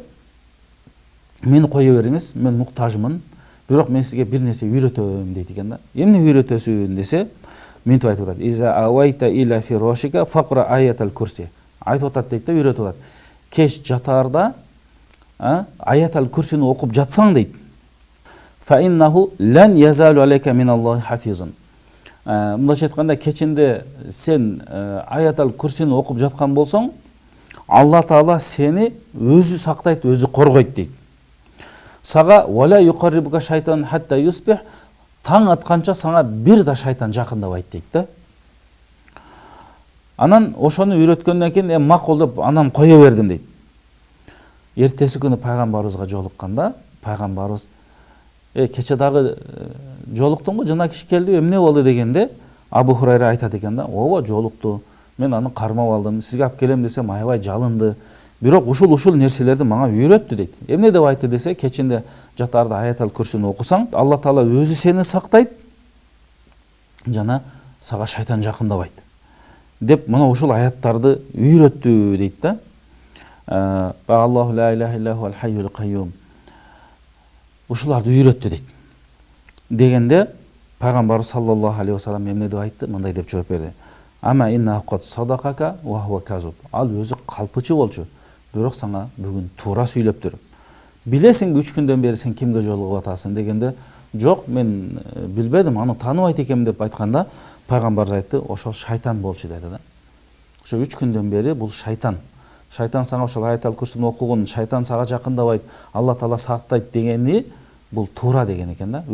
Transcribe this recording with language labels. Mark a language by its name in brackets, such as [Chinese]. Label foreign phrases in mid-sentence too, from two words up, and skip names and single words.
[Kyrgyz] Мени кое бериңиз, мен муктажмын, бирок мен сизге бир нерсе үйрөтөм дейт экен да. Эмне үйрөтөсүн десе, мынтип айтып атат. [Arabic] إذا أويت إلى فراشك فاقرأ آية الكرسي. [Kyrgyz] Айтып атат дейт да, үйрөтүп атат. Кеш жатаарда аятал курсини окуп жатсаң дейт. [Arabic] فإنه لن يزال عليك من الله حافظ. [Kyrgyz] Мындайча айтканда, кечинде сен аятал курсини окуп жаткан болсоң, Алла Таала сени өзү сактайт, өзү коргойт дейт. Сага [Arabic] ولا يقربك شيطان حتى يصبح, [Kyrgyz] таң атканча сага бир да шайтан жакындабайт дейт да. Анан ошону үйрөткөндөн кийин макул деп анан кое бердим дейт. Эртеси күнү пайгамбарыбызга жолукканда, пайгамбарыбыз кече дагы жолуктуңбу, жана киши келди, эмне болду дегенде, Абу Хурайра айтат экен да, ооба жолукту, мен аны кармап алдым, сизге алып келем десем аябай жалынды, бирок ушул нерселерди мага үйрөттү дейт. Эмне деп айтты десе, кечинде жатаарда аятал курсини окусаң, Алла Таала өзү сени сактайт, жана сага шайтан жакындабайт деп мына ушул аяттарды үйрөттү дейт да. [Arabic] الله لا إله إلا هو الحي القيوم. [Kyrgyz] Ушуларды үйрөттү дейт. Дегенде пайгамбар [Arabic] صلى الله عليه وسلم [Kyrgyz] эмне деп айтты? Мындай деп жооп берди. [Arabic] أما إنه قد صدقك وهو كذوب. [Kyrgyz] Ал өзү калпычы болчу, бирок сага бүгүн туура сүйлөптүр. Билесиңби 3 күндөн бери сен кимге жолугуп атасың дегенде, жок, мен билбедим, аны тааныбайт экенмин деп айтканда, пайгамбар айтты, ошол шайтан болчу деди да. Ошо 3 күндөн бери бул шайтан. Шайтан сага ошол аятал курсини окугун, шайтан сага жакындабайт, Алла Таала сактайт дегени бул туура деген экен да.